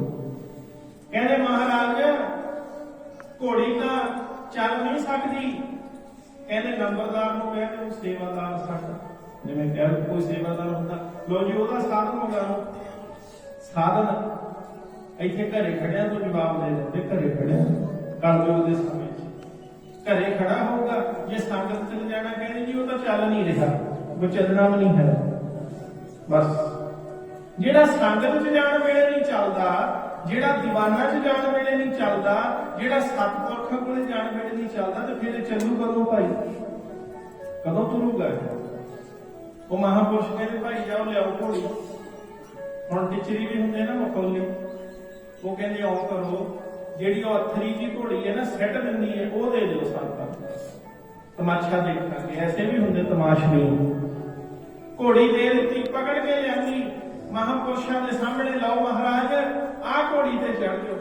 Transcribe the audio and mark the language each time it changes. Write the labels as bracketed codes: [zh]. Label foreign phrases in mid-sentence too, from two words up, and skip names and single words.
[pa] ਕਹਿਤੇ ਮਹਾਰਾਜ ਘੋੜੀ ਤਾਂ ਚੱਲ ਨਹੀਂ ਸਕਦੀ। ਕਹਿਤੇ ਨੰਬਰਦਾਰ ਨੂੰ ਕਹਿ ਦੇ ਸੇਵਾਦਾਰ ਸਾਡਾ ਜਿਵੇਂ ਕਹਿ ਕੋਈ ਸੇਵਾਦਾਰ ਹੁੰਦਾ ਲੋ ਜੀ ਓਹਦਾ ਸਾਧਨ ਮੰਗਾਓ। ਸਾਧਨ ਇੱਥੇ ਘਰੇ ਖੜ੍ਹਿਆ ਤੋ ਜਵਾਬ ਦੇ ਦਿੰਦੇ ਘਰੇ ਖੜ੍ਹਿਆ ਕਲਯੁਗ ਦੇ ਸਮੇਂ ਘਰੇ ਖੜ੍ਹਾ ਹੋਗਾ ਜੇ ਸੰਗਤ ਚੱਲ ਜਾਣਾ ਕਹਿਣੇ ਜੀ ਵੋ ਤੋ ਚੱਲ ਨਹੀਂ ਰਿਹਾ ਵੋ ਚੱਲਣਾ ਭੀ ਨਹੀਂ ਹੈ। ਬਸ ਜਿਹੜਾ ਸੰਗਤ ਚ ਜਾਣ ਵੇਲੇ ਨਹੀਂ ਚੱਲਦਾ ਜਿਹੜਾ ਦੀਵਾਨਾਂ ਚ ਜਾਣ ਵੇਲੇ ਨਹੀਂ ਚੱਲਦਾ ਜਿਹੜਾ ਸਤਪੁਰਖਾਂ ਕੋਲੇ ਜਾਣ ਵੇਲੇ ਨਹੀਂ ਚੱਲਦਾ ਤੋ ਫਿਰ ਚੱਲੂ ਕਦੋਂ ਭਾਈ ਕਦੋਂ ਤੁਰੂਗਾ। ਵੋ ਮਹਾਪੁਰਖ ਕਹਿਤੇ ਭਾਈ ਜਾਓ ਲਿਆਓ ਘੋੜੀ। ਹੁਣ ਟਿਚਰੀ ਭੀ ਹੁੰਦੇ ਨਾ ਮਖੌਲੇ ਵੋ ਕਹਿੰਦੇ ਆਓ ਕਰੋ ਜਿਹੜੀ ਉਹ ਅਥਰੀ ਦੀ ਘੋੜੀ ਹੈ ਨਾ ਸੈੱਟ ਦਿੰਦੀ ਹੈ ਉਹ ਦੇ ਦਿਓ ਸਾਨੂੰ ਤਮਾਸ਼ਾ ਦੇਖਾਂਗੇ। ਐਸੇ ਵੀ ਹੁੰਦੇ ਤਮਾਸ਼ਬੀ। ਘੋੜੀ ਦੇ ਦਿੱਤੀ ਪਕੜ ਕੇ ਲਿਆਂਦੀ ਮਹਾਂਪੁਰਸ਼ਾਂ ਦੇ ਸਾਹਮਣੇ ਲਾਓ ਮਹਾਰਾਜ ਆਹ ਘੋੜੀ ਤੇ ਚੜ ਜਾਓ।